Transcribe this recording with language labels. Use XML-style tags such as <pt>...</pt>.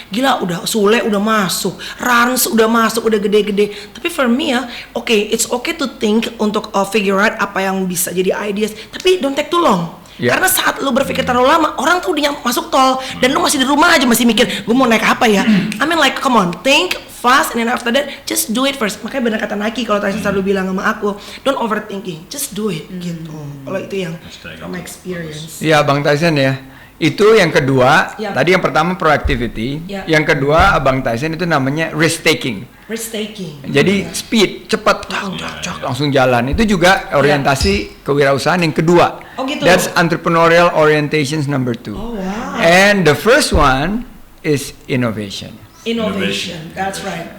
<id>Gila, udah Sule udah masuk, Rans udah masuk, udah gede-gede. Tapi</id> <en>for me ya, it's okay to think</en> <id>untuk</id> <en>figure out</en> <id>apa yang bisa jadi</id> <en>ideas,</en> <id>tapi</id> <en>don't take too long.</en> <id>Ya. Karena saat lu berpikir terlalu lama, orang tuh udah masuk tol dan lu masih di rumah aja masih mikir, gue mau naik apa ya?</id> <en>I mean like, come on, think fast and then after that just do it first.</en> <id>Makanya benar kata Nike kalau tadi selalu bilang sama aku,</id> <en>don't overthinking, just do it</en> <id>gitu. Kalau itu yang</id> <en>from my experience.</en> <id>Ya Bang Tyson ya. Itu yang kedua. Ya. Tadi yang pertama proactivity. Ya. Yang kedua Abang Tyson itu namanya risk taking.</id> <en>Risk taking.</en> <id>Jadi speed, cepat, cak, langsung jalan. Itu juga orientasi kewirausahaan yang kedua. Oh, gitu.</id> <en>That's entrepreneurial orientations number 2. Oh wow. And the first one is innovation. Innovation, that's right.</en>